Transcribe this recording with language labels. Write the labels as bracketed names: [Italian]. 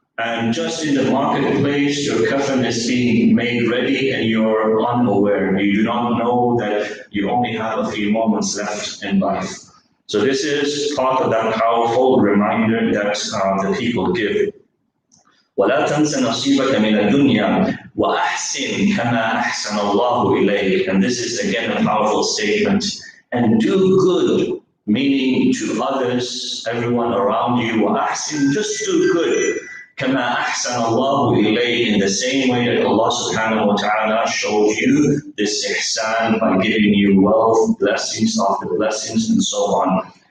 [English] And just in the marketplace, your kafan is being made ready and you're unaware. You do not know that you only have a few moments left in life. So this is part of that powerful reminder that the people give. [Arabic] ولا تنس نصيبك من الدنيا وأحسن كما أحسن الله إليك. [English] And this is again a powerful statement. And do good, meaning to others, everyone around you. [Arabic] وأحسن, [English] just do good. [Arabic] كما أحسن الله إليك, [English] in the same way that Allah subhanahu wa ta'ala showed you this ihsan by giving you wealth, blessings after blessings, and so on.